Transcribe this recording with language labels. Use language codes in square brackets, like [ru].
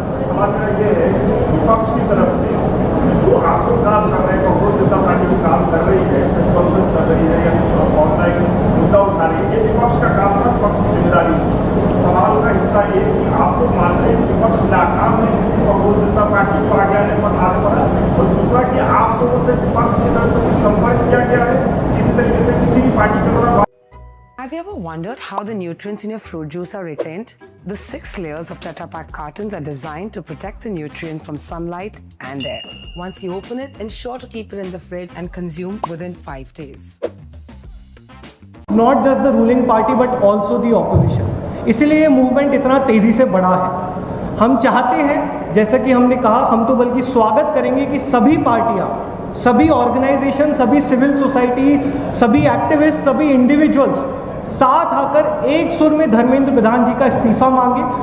[hi] सवाल ये है, विपक्ष की तरफ से जो आपको काम कर रहे हैं, कांग्रेस जनता पार्टी भी काम कर रही है, प्रेस कॉन्फ्रेंस कर रही है या ऑनलाइन मुद्दा उठा रही है, ये विपक्ष का काम है, विपक्ष की जिम्मेदारी। सवाल का हिस्सा ये कि आप लोग मानते हैं विपक्ष नाकाम है, इसलिए कांग्रेस जनता पार्टी को आगे आने पर आगे बढ़ा, और दूसरा कि आप लोगों से विपक्ष की तरफ से कुछ संपर्क किया गया है, इसी तरीके से किसी भी पार्टी के द्वारा। [en] Have you ever wondered how the nutrients in your fruit juice are retained? The 6 layers of Tetra Pak cartons are designed to protect the nutrients from sunlight and air. Once you open it, ensure to keep it in the fridge and consume within 5 days. Not just the ruling party but also the opposition. [hi] इसलिए ये movement इतना तेज़ी से बढ़ा है। हम चाहते हैं, जैसा कि हमने कहा, हम तो बल्कि स्वागत करेंगे कि सभी पार्टियां, सभी ऑर्गेनाइजेशन, सभी सिविल सोसाइटी, सभी एक्टिविस्ट, सभी इंडिविजुअल्स साथ आकर एक सुर में धर्मेंद्र प्रधान जी का इस्तीफा मांगे।